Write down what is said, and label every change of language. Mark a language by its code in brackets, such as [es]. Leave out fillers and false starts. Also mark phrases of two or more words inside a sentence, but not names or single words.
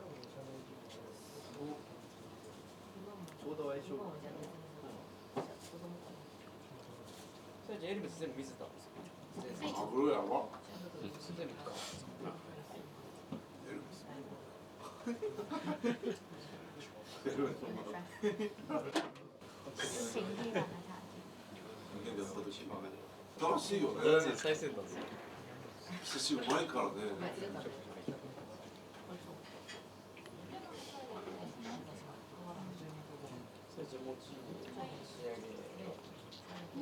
[ja] ちょうど相性が。それじゃエルメス全部見せたんですよ。マグロやば全部か。エルメス [th] สิ่งที่แบบนะคะ [ja] 楽しいよね最先端ですよ。寿司うまいからねそれじゃ餅仕上げ。